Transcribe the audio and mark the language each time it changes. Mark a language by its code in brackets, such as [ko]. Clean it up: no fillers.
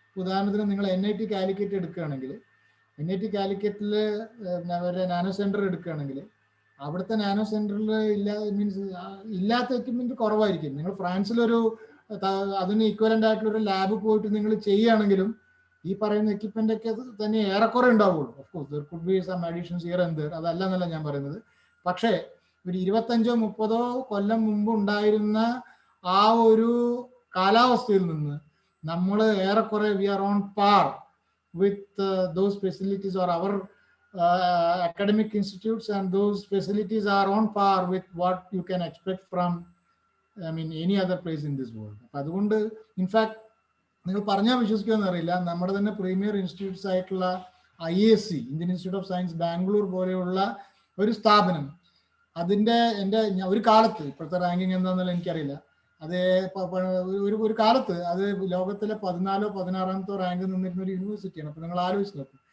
[ml] ഉദാഹരണത്തിന് നിങ്ങൾ NIT കാലിക്കറ്റ് എടുക്കുകയാണെങ്കിൽ, NIT കാലിക്കറ്റിൽ അവരുടെ നാനോ സെന്റർ എടുക്കുകയാണെങ്കിൽ അവിടുത്തെ നാനോ സെന്ററിൽ ഇല്ലാത്ത എക്യുപ്മെന്റ് കുറവായിരിക്കും. നിങ്ങൾ ഫ്രാൻസിലൊരു അതിന് ഇക്വലന്റ് ആയിട്ടുള്ള ഒരു ലാബ് പോയിട്ട് നിങ്ങൾ ചെയ്യുകയാണെങ്കിലും ഈ പറയുന്ന എക്യുപ്മെന്റ് ഒക്കെ തന്നെ ഏറെക്കുറെ ഉണ്ടാവുള്ളൂ. [en] of course there could be some additions here and there, [ml] അതല്ല എന്നല്ല ഞാൻ പറയുന്നത്. പക്ഷേ ഒരു 25-30 കൊല്ലം മുമ്പ് ഉണ്ടായിരുന്ന ആ ഒരു കാലാവസ്ഥയിൽ നിന്ന് നമ്മൾ ഏറെക്കുറെ [en] We are on par with those facilities or our academic institutes, and those facilities are on par with what you can expect from any other place in this world. [ml] അപ്പൊ അതുകൊണ്ട് ഇൻഫാക്ട് നിങ്ങൾ പറഞ്ഞാൽ വിശ്വസിക്കുമെന്ന് അറിയില്ല, നമ്മുടെ തന്നെ പ്രീമിയർ ഇൻസ്റ്റിറ്റ്യൂട്ട്സ് ആയിട്ടുള്ള IISc, Indian institute of science Bangalore പോലെയുള്ള ഒരു സ്ഥാപനം, അതിൻ്റെ ഒരു കാലത്ത്, ഇപ്പോഴത്തെ റാങ്കിങ് എന്താണെന്നുള്ള എനിക്കറിയില്ല, അത് ഒരു കാലത്ത് അത് ലോകത്തിലെ 14-16ാമത്തെ റാങ്ക് നിന്നിരുന്ന ഒരു യൂണിവേഴ്സിറ്റിയാണ്. അപ്പൊ നിങ്ങൾ ആലോചിച്ച് നോക്കും.